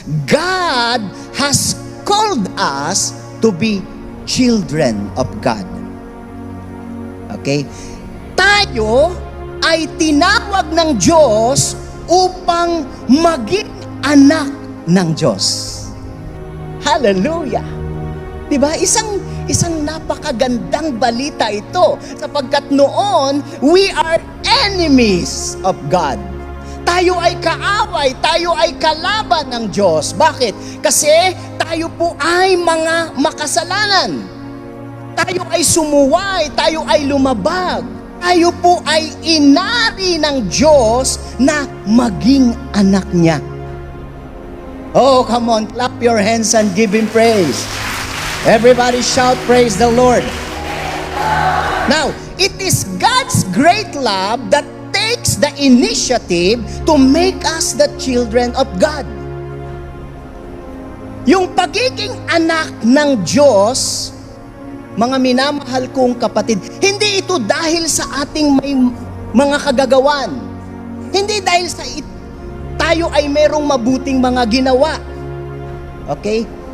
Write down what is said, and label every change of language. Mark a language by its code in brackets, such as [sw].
[en] God has called us to be children of God. Okay? [tl] Tayo ay tinawag ng Diyos upang maging anak ng Diyos. Hallelujah! Diba? Isang napakagandang balita ito, sapagkat noon, [en] we are enemies of God. [tl] Tayo ay kaaway, tayo ay kalaban ng Diyos. Bakit? Kasi tayo po ay mga makasalanan. Tayo ay sumuway, tayo ay lumabag. Tayo po ay inari ng Diyos na maging anak niya. [en] Oh, come on, clap your hands and give Him praise. Everybody shout, praise the Lord. Now, it is God's great love that takes the initiative to make us the children of God. [tl] Yung pagiging anak ng Diyos, mga minamahal kong kapatid, hindi ito dahil sa ating may mga kagagawan. Hindi dahil sa tayo ay merong mabuting mga ginawa. Okay?